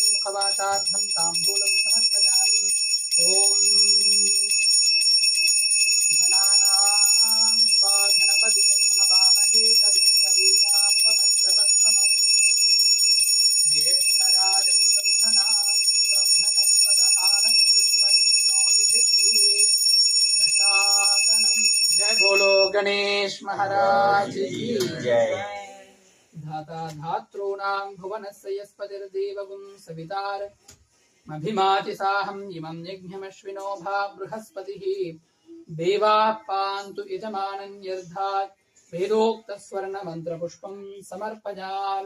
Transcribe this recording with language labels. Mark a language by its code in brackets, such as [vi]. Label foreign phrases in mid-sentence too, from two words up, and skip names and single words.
[sa] मुखवासार्थं ताम्बूलं समर्पयामि। ओम धनानां स्वा गणपतिगुं हवामहे कविं कवीनामुपमश्रवस्तमम् ज्येष्ठराजं ब्रह्मणस्पत आनशृण्वन्नोतिभिः दशातनं। [hi] जय बोलो गणेश महाराज की जय। [sa] धाता धातॄणां भुवनस्य यस्पतिर्देवगुं सवितारमभिमाति साहम् इमं यज्ञमश्विनो भा बृहस्पतिः देवाः पान्तु यजमानन्यर्धात् वेदोक्तस्वर्णमन्त्रपुष्पं समर्पयामि।